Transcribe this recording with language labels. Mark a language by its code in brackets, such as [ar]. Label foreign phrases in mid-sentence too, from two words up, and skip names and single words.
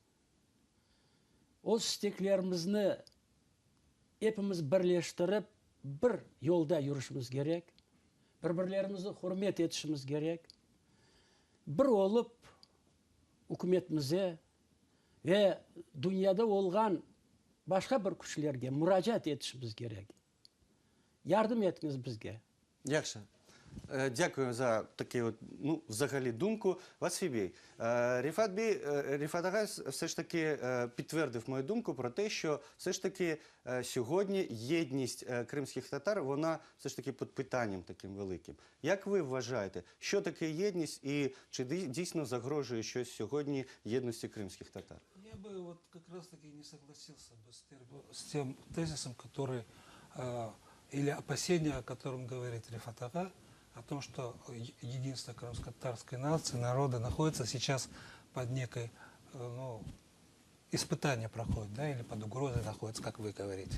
[crh] O isteklerimizni hepimiz birleştirip bir yolda yürüşümüz gerek. Birbirlerimizi hürmet etişimiz gerek. Bir olup hükümetimize ve dünyada olgan başka bir güçlerge müracaat etişimiz gerek. Yardım etiniz bizge. Якше. [uk] Дякую за таку от, взагалі думку. Васибій, Ріфат Ага все ж таки підтвердив мою думку про те, що все ж таки сьогодні єдність кримських татар, вона все ж таки під питанням таким великим. Як ви вважаєте, що таке єдність і чи дійсно загрожує щось сьогодні єдності кримських татар? [ru] Я бы вот как раз-таки не согласился бы с тем тезисом, который, или опасением, о котором говорит Рифат Ага, о том, что единство крымско-татарской нации, народа находится сейчас под некой, испытание проходит, да, или под угрозой находится, как вы говорите.